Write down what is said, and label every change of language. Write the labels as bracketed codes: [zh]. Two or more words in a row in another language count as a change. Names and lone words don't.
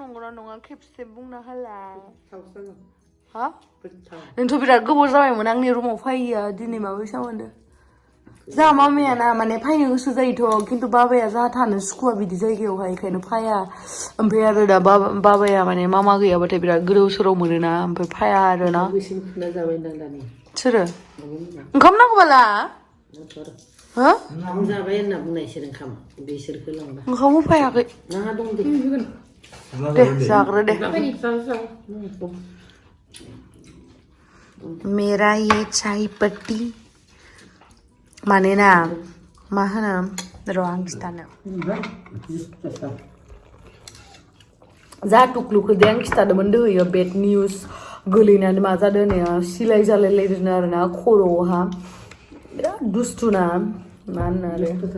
[brx] नंगौना नङा खेबसे बुंना होला हा नोंथ' बिराद गोबाव जाबायमोन आंनि रुमाव फैया दिनै माबायसा मोनदो जोंहा मामाया ना माने फैनो गोसो जायोथ' खिन्थु बाबाया जोंहा थानो सुखुवा बिदि जायगायावहाय बेखायनो फैया ओमफ्राय आरो दा बाबाया माने मामा गैयाबाथाय बिराद गोदाव सोराव मोनोना ओमफ्राय फैया आरो ना सोरो ओंखाम नांगौबाला हो जाबाय होनना बुंनायसोर ओंखाम बिसोरखौ लांबा ओंखाम होफैयाखै नाङा दं दे [hi] दे जाग्रो दे मेरा ये चाय पत्ती [brx] मानोना मा होनो र' आं खिथानो जा टुकलुखौ दे आं खिथादोंमोन दोहैयो [en] bad news [brx] गोलैनानै मा जादों होननाया सिलाय जालायलायदों आरोना खर'आवहा बिराद दुस्थुना मा होनो आरो